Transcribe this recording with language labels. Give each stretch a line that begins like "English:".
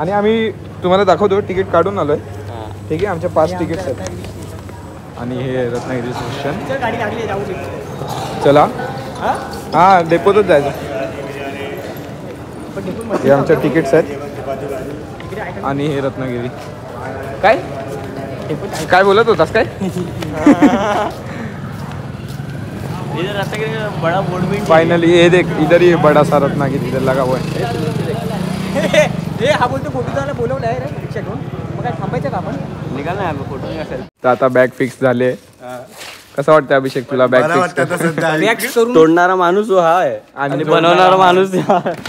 Marathi: आणि आम्ही तुम्हाला दाखवतो तिकीट काढून आलोय. ठीक आहे, आमच्या 5 तिकीट्स आहेत. आणि हे रत्नागिरी स्टेशन. गाडी लागली जाऊ शकतो. चला. हा डेपोतच जायचं. हे आमच्या तिकीट्स आहेत आणि हे रत्नागिरी. काय बोलत होतास काय?
Hindi: इधर रत्नागिरी का बड़ा बोर्ड भी फाइनली ये देख, इधर ही बड़ा सा रत्नागिरी इधर लगा हुआ है.
Marathi: हा बोलतो फोटो जायला बोलवलं आहे रे रिक्षा घेऊन. मग काय थांबायचं का आपण? निघाल ना फोटो असेल तर आता बॅग फिक्स झाले. कसं वाटतं अभिषेक तुला बॅग फिक्स? बॅग करून तोडणारा माणूस हा आहे आणि बनवणारा माणूस हा.